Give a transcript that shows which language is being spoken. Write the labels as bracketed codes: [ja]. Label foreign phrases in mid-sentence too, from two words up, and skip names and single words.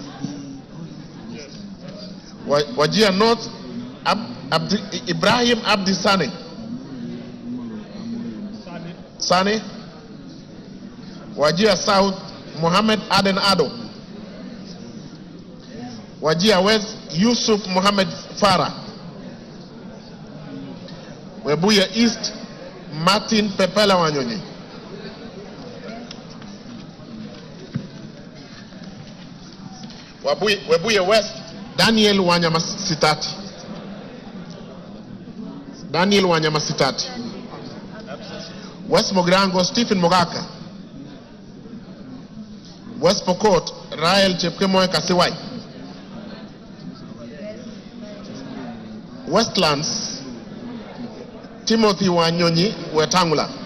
[en] Wajir North Ibrahim Abdi Sane. Wajir South Mohammed Aden Ado. Wajir West Yusuf Mohammed Farah. Webuye East Martin Pepela Wanyonyi. Webuye West Daniel Wanyama Sitati. Daniel Wanyama Sitati. West Mogrango Stephen Mogaka. West Pokot Rael Chepkemoy Kasiwai. Westlands Timothy Wanyonyi Wetangula.